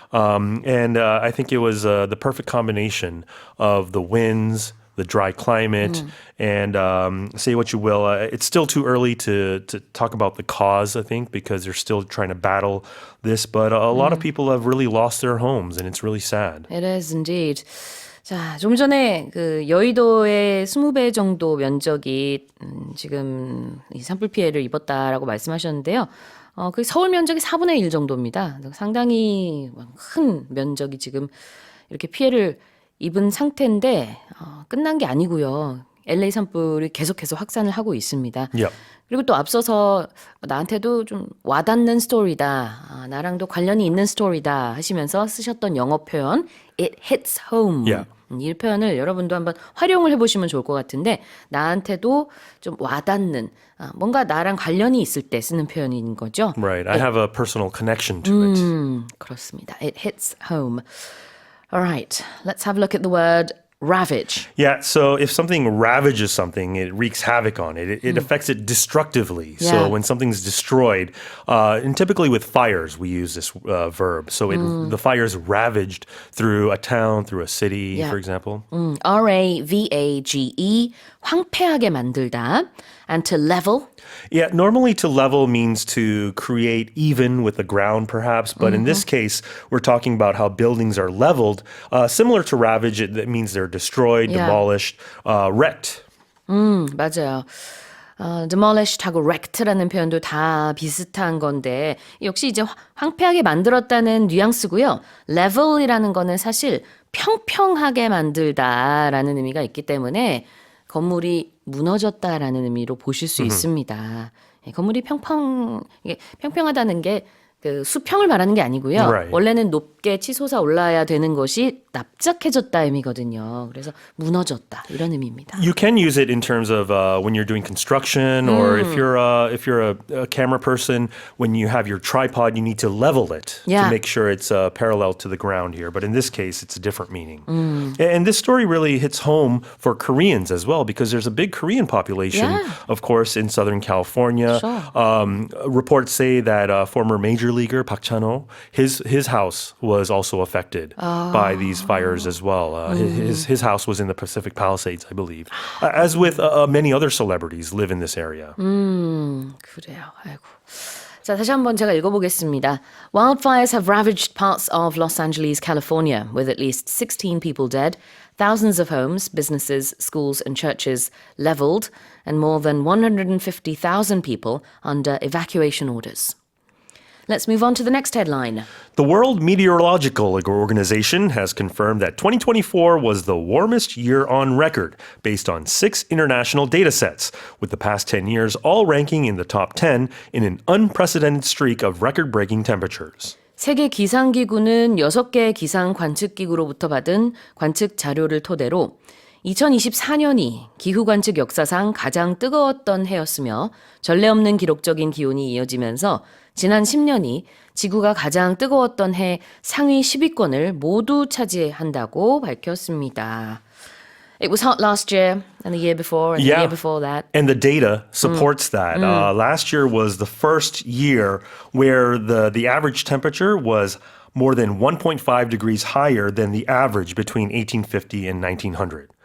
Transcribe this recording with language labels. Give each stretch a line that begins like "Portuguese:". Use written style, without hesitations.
English: And I think it was the perfect combination of the winds, the dry climate, and say what you will, it's still too early to talk about the cause, I think, because they're still trying to battle this. But a lot of people have really lost their homes, and it's really sad. It is indeed.
Korean: 자, 좀 전에 그 여의도의 20배 정도 면적이 지금 이 산불 피해를 입었다라고 말씀하셨는데요. 그 서울 면적이 4분의 1 정도입니다. 상당히 큰 면적이 지금 이렇게 피해를 입은 상태인데 끝난 게 아니고요. LA 산불이 계속해서 확산을 하고 있습니다.
English: Yep.
Korean: 그리고 또 앞서서 나한테도 좀 와닿는 스토리다, 나랑도 관련이 있는 스토리다 하시면서 쓰셨던 영어 표현
English: It hits home. Yeah.
Korean: 이 표현을 여러분도 한번 활용을 해보시면 좋을 것 같은데 나한테도 좀 와닿는 뭔가 나랑 관련이 있을 때 쓰는 표현인 거죠.
English: Right. I have a personal connection to it.
Korean: 그렇습니다.
English: It hits home. All right. Let's have a look at the word ravage. Yeah, so if something ravages something, it wreaks havoc on it. It affects it destructively. Yeah. So when something's destroyed, and typically with fires, we use this verb. So the fire's ravaged through a town, through a city, Yeah. for example. R-A-V-A-G-E,
Korean: 황폐하게 만들다.
English: And to level. Yeah, normally to level means to create even with the ground, perhaps. But in this case, we're talking about how buildings are leveled. Similar to ravage, it means they're destroyed, Yeah. demolished, wrecked.
Korean: 맞아요. demolished하고 wrecked라는 표현도 다 비슷한 건데 역시 이제 황폐하게 만들었다는 뉘앙스고요. level이라는 거는 사실 평평하게 만들다라는 의미가 있기 때문에 건물이 무너졌다라는 의미로 보실 수 있습니다. 건물이 이게 평평하다는 게 그 수평을 말하는 게 아니고요.
English: Right.
Korean: 원래는 높게 치솟아 올라야 되는 것이 납작해졌다 의미거든요. 그래서 무너졌다 이런 의미입니다.
English: You can use it in terms of when you're doing construction, or if you're a camera person, when you have your tripod, you need to level it Yeah. to make sure it's parallel to the ground here. But in this case, it's a different meaning. And this story really hits home for Koreans as well, because there's a big Korean population, Yeah. of course, in Southern California. Sure. Reports say that former major leaguer Park Chan-ho, his house was also affected by these fires as well. His house was in the Pacific Palisades, I believe. As with many other celebrities live in this area.
Korean: 그래요. 아이고. 자, 다시 한번 제가 읽어보겠습니다.
English: Wildfires have ravaged parts of Los Angeles, California, with at least 16 people dead, thousands of homes, businesses, schools, and churches leveled, and more than 150,000 people under evacuation orders. Let's move on to the next headline. The World Meteorological Organization has confirmed that 2024 was the warmest year on record based on 6 international data sets, with the past 10 years all ranking in the top 10 in an unprecedented streak of record-breaking temperatures.
Korean: 세계 기상기구는 6개의 기상 관측기구로부터 받은 관측 자료를 토대로 2024년이 기후 관측 역사상 가장 뜨거웠던 해였으며 전례 없는 기록적인 기온이 이어지면서 지난 10년이 지구가 가장 뜨거웠던 해 상위 10위권을 모두 차지한다고 밝혔습니다.
English: It was hot last year and the year before and the year before that. And the data supports that. Last year was the first year where the average temperature was more than 1.5 degrees higher than the average between 1850 and 1900.